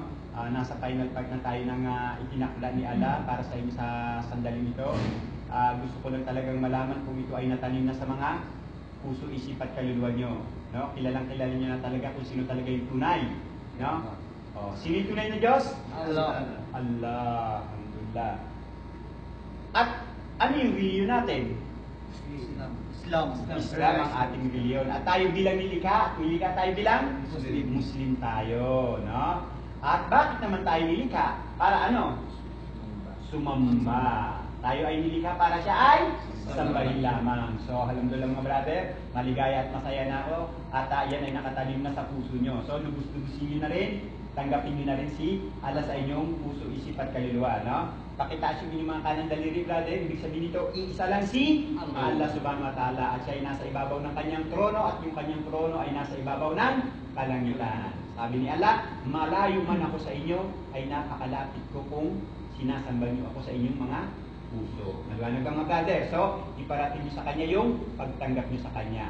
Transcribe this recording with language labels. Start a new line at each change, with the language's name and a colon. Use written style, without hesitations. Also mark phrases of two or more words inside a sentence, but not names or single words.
Filipino: Nasa final part na tayo ng itinakda ni Allah para sa inyo sa sandaling ito. Gusto ko lang talagang malaman kung ito ay natanim na sa mga puso, isip at kaluluwa nyo. No? Kilalang-kilala nyo na talaga kung sino talaga yung tunay. No? Sino yung tunay na Diyos? Allah. Allah. Alhamdulillah. At ano yung reliyon natin? Islam ang ating reliyon. At tayo bilang nilikha tayo bilang Muslim tayo, no? At bakit naman tayo nilikha? Para ano? Sumamba. Tayo ay nilikha para siya ay sambahin lamang. So, alhamdulillah mga brother, maligaya at masaya na ako. At yan ay nakatanim na sa puso nyo. So, lubos-lubusin nyo na rin. Tanggapin nyo na rin si Allah sa inyong puso, isip at kaluluwa, no? Pakitaas yung inyong mga kanang daliri, brother. Ibig sabihin nito, iisa lang si Allah
Arabic: سبحانه وتعالى.
Filipino: At siya ay nasa ibabaw ng kanyang trono at yung kanyang trono ay nasa ibabaw ng kalangitan. Sabi ni Allah, malayo man ako sa inyo, ay napakalapit ko kung sinasamba niyo ako sa inyong mga puso. Nagwanag ang mga brother. So, iparating niyo sa kanya yung pagtanggap niyo sa kanya.